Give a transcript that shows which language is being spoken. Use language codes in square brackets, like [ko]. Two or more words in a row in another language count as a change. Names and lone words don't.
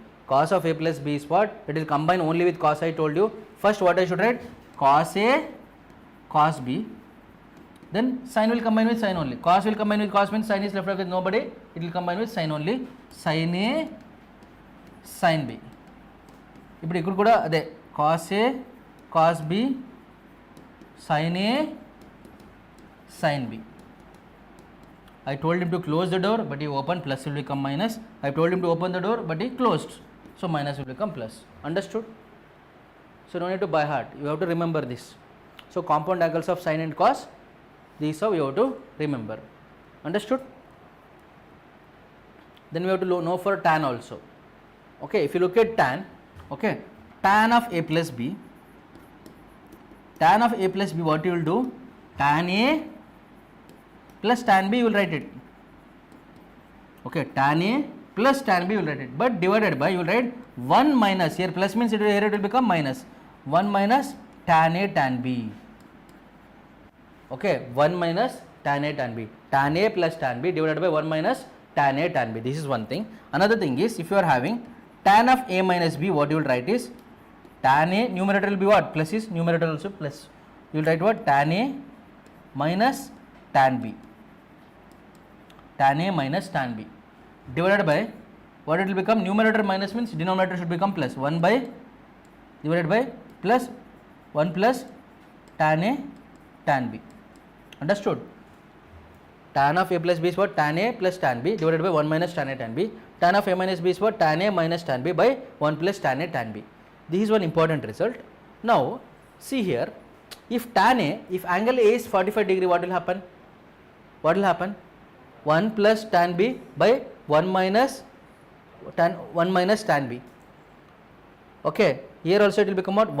[en] Cos of A plus B is what? It will combine only with cos. I told you. First what I should write? Cos A cos B. Then sin will combine with sin only. Cos will combine with cos means sin is left out with nobody. It will combine with sin only. Sin A sin B. [te] ఇప్పుడు ఇక్కడ కూడా అదే [en] cos A cos B sin A sin B. I told him to close the door, but he opened, plus will become minus. I told him to open the door, but he closed, so minus will become plus. Understood? So no need to by heart, you have to remember this. So compound angles of sin and cos, these are you have to remember. Understood? Then we have to know for tan also. Okay, if you look at tan, okay, tan of A plus B, tan of A plus B, what you will do? Tan A plus tan B, you will write it. Okay, tan A plus tan B, you will write it, but divided by, you will write 1 minus, here plus means here it will become minus, 1 minus tan A tan B. Okay, 1 minus tan A tan B, tan A plus tan B divided by 1 minus tan A tan B. This is one thing. Another thing is, if you are having tan of A minus B, what you will write is tan A, numerator will be what? Plus is numerator also plus. You will write what? Tan A minus tan B. Tan A minus tan B divided by what it will become? Numerator minus means denominator should become plus. 1 by divided by plus 1 plus tan A tan B. Understood? Tan of A plus B is what? Tan A plus tan B divided by 1 minus tan A tan B. Tan of A minus B is what? Tan A minus tan B by 1 plus tan A tan B. This is one important result. Now see here, if tan A, if angle A is 45 degree, what will happen? What will happen? 1 plus tan B by 1 minus tan B. Okay, here also it will become what?